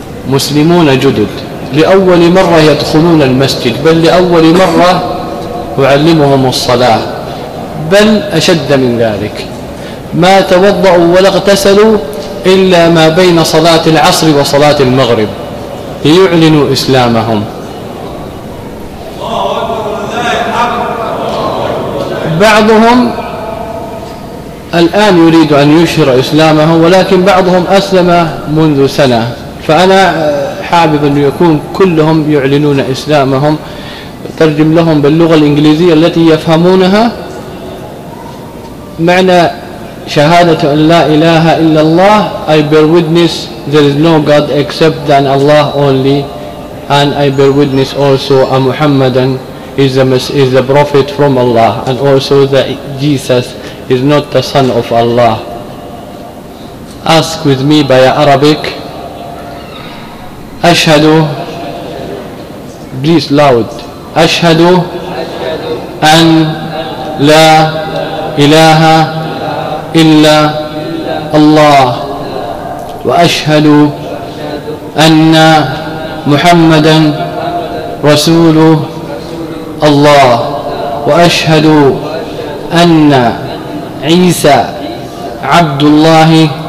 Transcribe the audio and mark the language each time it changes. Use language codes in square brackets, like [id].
[ar] مسلمون جدد لأول مرة يدخلون المسجد، بل لأول مرة أعلمهم الصلاة، بل أشد من ذلك، ما توضأوا ولا اغتسلوا إلا ما بين صلاة العصر وصلاة المغرب ليعلنوا إسلامهم، بعضهم الآن يريد أن يشهر إسلامه، ولكن بعضهم أسلم منذ سنة. فأنا حابب أن يكون كلهم يعلنون إسلامهم، ترجم لهم باللغة الإنجليزية التي يفهمونها معنى شهادة أن لا إله إلا الله. [en] I bear witness there is no God except than Allah only, and I bear witness also a Muhammadan is the prophet from Allah, and also that Jesus is not the son of Allah. Ask with me by Arabic. [ar] أشهد، [en] please loud. [ar] أشهد أن لا إله إلا الله، وأشهد أن محمدا رسول الله، وأشهد أن عيسى عبد الله